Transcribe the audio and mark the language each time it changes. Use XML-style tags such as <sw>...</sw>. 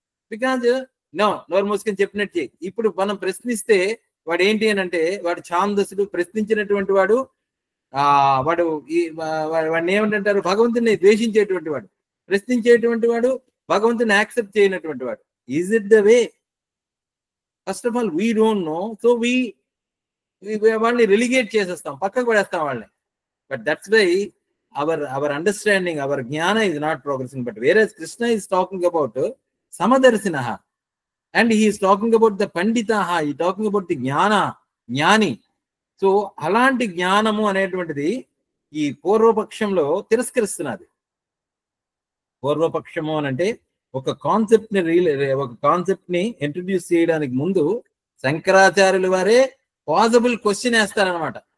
<te>Because నోరు మూసుకొని చెప్పినట్టు చేయి. ఇప్పుడు మనం ప్రశ్నిస్తే వాడు ఏంటి అని అంటే, వాడు ఛాందసుడు, ప్రశ్నించినటువంటి వాడు వాడు వాడిని ఏమంటారు, భగవంతుని ద్వేషించేటువంటి వాడు, ప్రశ్నించేటువంటి వాడు భగవంతుని యాక్సెప్ట్ చేయనటువంటి వాడు.</te> <en>Is it the way? First of all we don't know, so</en> <te>వాళ్ళని రిలిగేట్ చేసేస్తాం, పక్కకు పడేస్తాం వాళ్ళని.</te> <en>But that's why our understanding, our జ్ఞాన is not progressing. But whereas Krishna is talking about samadarshinaha and he is talking about the panditaha, he is talking about the జ్ఞాని.</en> <te>So అలాంటి జ్ఞానము అనేటువంటిది ఈ పూర్వపక్షంలో తిరస్కరిస్తున్నది. పూర్వపక్షము అని అంటే ఒక కాన్సెప్ట్ ని ఇంట్రడ్యూస్ చేయడానికి ముందు శంకరాచార్యుల వారే పాసిబుల్ క్వశ్చన్ వేస్తారనమాట.</te>